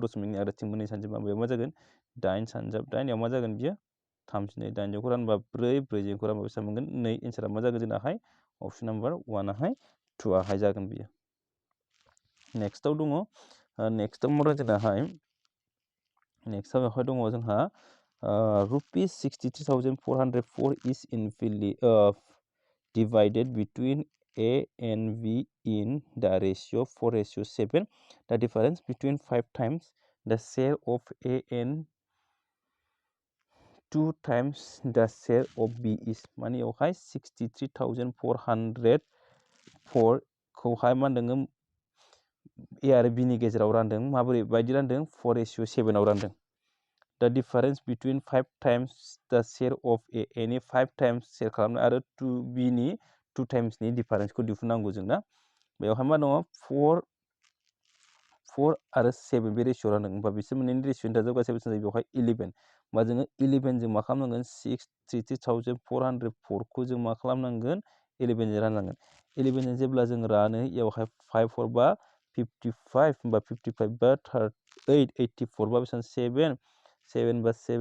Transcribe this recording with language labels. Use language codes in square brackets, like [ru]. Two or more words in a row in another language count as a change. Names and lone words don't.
[brx] दशमिकनि आगदाथिं मोननै सानजोबा बेयाव मा जागोन 8 सानजाब 8 याव मा जागोन बियो 32 8 रानबा 4 4 जों रानबा बेसेबां मोनगोन 2 एन्सारा मा जागोन जोंनाहाय [en] option number [brx] 1 आहाय 2 आहाय जागोन बियो नेक्स्टआव दङ नेक्स्टआव मा दं जोंनाहाय नेक्स्टआव बेवहाय दङ जोंहा रुपिस 63,404 is [en] divided between A and B in the ratio 4:7 the difference between 5 times the share of A and [brx] 2 times the share of B is माने बेवहाय 63,404 खौहाय मा होनदों A आरो B नि गेजेराव रानदों माबोरै बायदि रानदों 4:7 आव रानदों [en] the difference between 5 times the share of A [brx] नि [en] 5 times share [brx] खालामनाय आरो 2B नि 2 times नि difference-खौ दिहुननांगौ जोंना बेवहाय मा दङ 4 आरो 7 बे रेशियो रानदों होमबा बिसोर मोननैनि रेशियोनि दाजाब गासै बेसेबां जायो बेवहाय 11 होमबा जोङो 11 जों मा खालामनांगोन 63,404 जों मा खालामनांगोन 11 जों राननांगोन 11 जों जेब्ला जों रानो बेवहाय 5 हरबा 55 होमबा 55 बा 38 84 बा बेसेबां 7 बा